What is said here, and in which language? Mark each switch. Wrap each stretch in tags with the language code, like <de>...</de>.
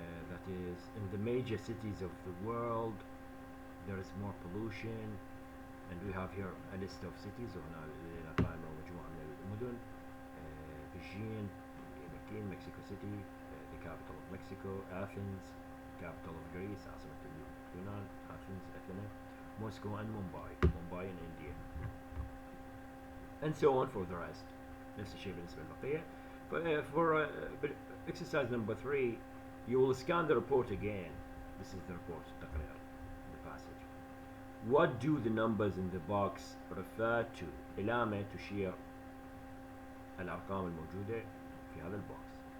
<en>That is, in the major cities of the world there is more pollution, and we have here a list of cities.</en> <ar>وهنا لدينا قائمة ومجموعة من المدن.</ar> <en>Beijing, Pekin, Mexico City, the capital of Mexico. Athens, capital of Greece,</en> <ar>عاصمة اليونان.</ar> <en>Athens, Athens. Moscow and Mumbai in India, and so on for the rest.</en> <ar>نفس الشيء بالنسبة للبقية.</ar> <en>For exercise number 3, you will scan the report again. This is the report, التقرير, the passage. What do the numbers in the box refer to?</en> <ar>إلى ما تشير الأرقام الموجودة في هذا البوكس.</ar>